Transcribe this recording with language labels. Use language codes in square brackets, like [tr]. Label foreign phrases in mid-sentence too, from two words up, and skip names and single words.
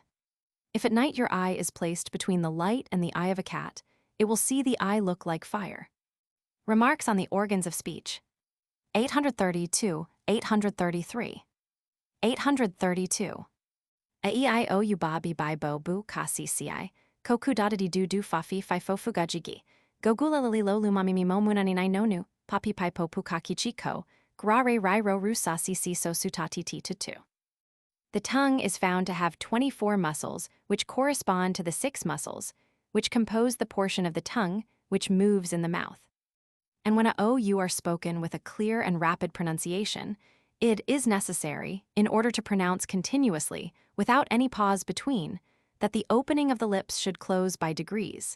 [en] If at night your eye is placed between the light and the eye of a cat, it will see the eye look like fire. Remarks on the organs of speech. 832, 833. 832. Aio ubabi bai bo bu kasi ci, koku dadadi du du fafi fifo fugajigi, gogula lilo lumamimi momunani nonu, papi paipo pukaki chiko, grare rairo rusasi si so sutati ti tutu. The tongue is found to have 24 muscles, which correspond to the 6 muscles, which compose the portion of the tongue which moves in the mouth. And when a OU are spoken with a clear and rapid pronunciation, it is necessary, in order to pronounce continuously, without any pause between, that the opening of the lips should close by degrees.